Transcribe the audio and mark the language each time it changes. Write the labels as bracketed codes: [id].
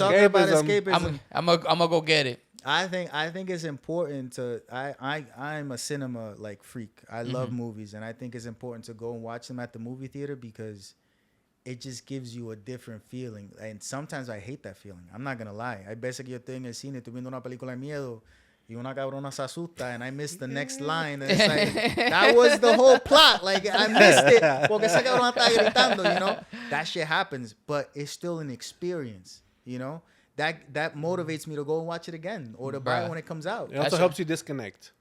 [en] We're talking about escapism. I'm gonna go get it. I think it's important to. I'm a cinema freak. I love movies, and I think it's important to go and watch them at the movie theater because it just gives you a different feeling. And sometimes I hate that feeling. I'm not gonna lie. [es] Hay veces que yo estoy en el cine, estoy viendo una película de miedo. Y una cabrona se asusta, [en] and I missed the next line. And it's like, that was the whole plot. Like, I missed it. [es] Porque esa cabrona está gritando, [en] That shit happens, but it's still an experience, That motivates me to go and watch it again or to buy it when it comes out. It also helps you disconnect.